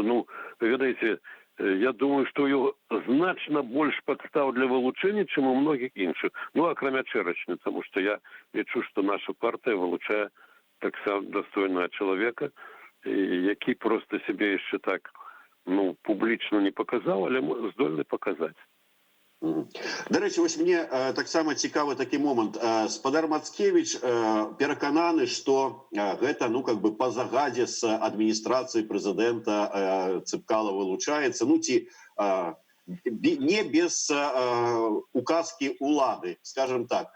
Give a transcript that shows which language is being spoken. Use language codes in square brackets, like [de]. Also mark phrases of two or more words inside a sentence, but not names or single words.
[be] Ну, ведаеце, я думаю, што у яго значна больш падстаў для вылучэння, чым у многіх іншых. Ну, акрамя чэрачні, таму што я лічу, што наша партыя вылучае таксама дастойнага чалавека, які проста сябе яшчэ так, ну, публічна не паказаў, але здольны паказаць. [uk] До речі, ось [be] мне таксама цікавы такі момант. Спадар Мацкевич перакананы, што гэта, ну, [ru] как бы [be] па загадзе з адміністрацыі прэзідэнта Цыпкала вылучаецца, ну, ці не без указкі улады, [ru] скажем так.